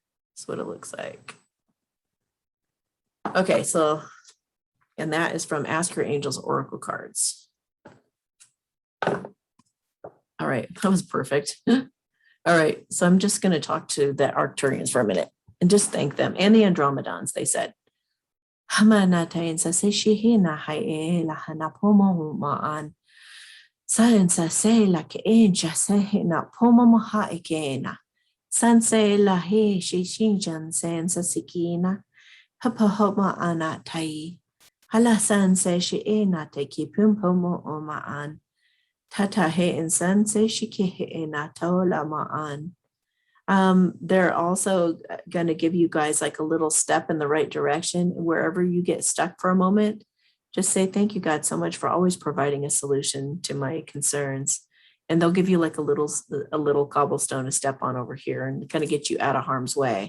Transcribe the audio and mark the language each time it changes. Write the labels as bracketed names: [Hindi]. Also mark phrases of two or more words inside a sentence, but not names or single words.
[English] That's what it looks like. Okay, so, and that is from Ask Your Angels Oracle cards. All right, that was perfect. All right, so I'm just going to talk to the Arcturians for a minute and just thank them and the Andromedans. They said, Hamanatayin sa se shihina hae la hanapomo maan. San sa se la ke enja se na pomo ha ekena. San se la he shishinjan sen sa sikina. Hapahoma ana tai. Hala san se shi ena te ki pumpomo o maan. Tata he and san se shiki ena taola maan. They're also going to give you guys like a little step in the right direction. Wherever you get stuck for a moment, just say, thank you, God, so much for always providing a solution to my concerns. And they'll give you like a little cobblestone to step on over here and kind of get you out of harm's way.